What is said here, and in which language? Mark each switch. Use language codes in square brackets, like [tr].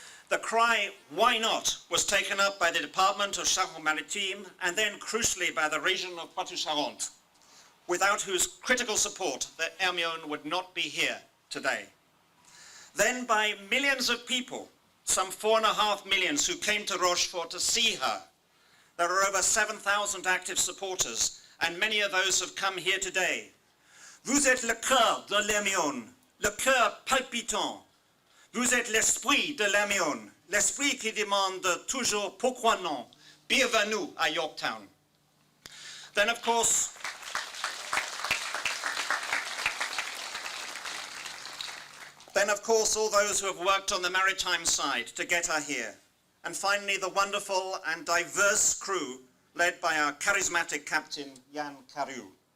[en] The cry, "Why not?" was taken up by the Department of Charente-Maritime and then crucially by the region of Poitou-Charentes, without whose critical support the Hermione would not be here today. Then by millions of people, some 4.5 million who came to Rochefort to see her. There are over 7,000 active supporters, and many of those have come here today. [fr] Vous êtes le cœur de l'Hermione, le cœur palpitant. Vous êtes l'esprit de l'Hermione, l'esprit qui demande toujours pourquoi non. Bienvenue à Yorktown. [en] Then of course, all those who have worked on the maritime side to get her here. And finally, the wonderful and diverse crew led by our charismatic captain, Yann Carew.